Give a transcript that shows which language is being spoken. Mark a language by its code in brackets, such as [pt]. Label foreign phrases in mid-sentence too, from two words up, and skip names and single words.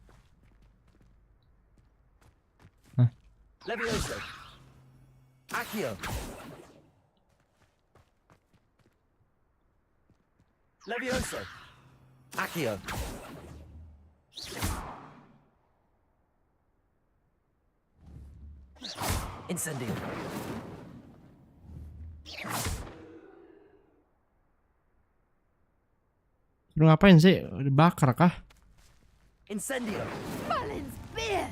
[la] Hah? Levioso. Accio. Levioso. Accio. Incendio. [id] Lu ngapain sih? Dibakar kah? [la] Incendio. [en] Merlin's beard!